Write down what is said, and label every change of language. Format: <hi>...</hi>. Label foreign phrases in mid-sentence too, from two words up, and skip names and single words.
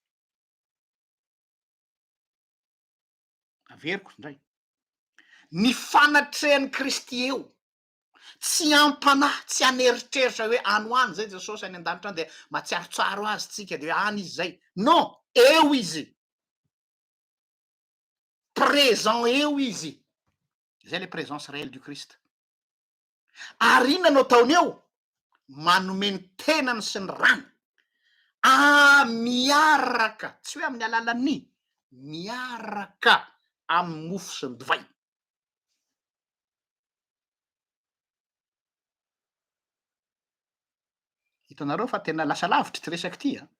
<mg>Averiko indray, ny fanatrehan'ny Kristy eo, tsy ampanahy, tsy aneritreritra hoe any hoany zay Jesosy any an-danitra any de matsiarotsaro azy tsika de hoe any izy zay. Non, eo izy, présent eo izy.</mg> <fr>Zay le présence réelle du Christ.</fr> <mg>Ary inona no ataony eo? Manome ny tenany sy ny rano. Miaraka, tsy hoe amin'ny alalan'ny, miaraka amin'ny mofo sy ny divay. Hitanareo fa tena lasa lavitra ty resaky ty a.</mg>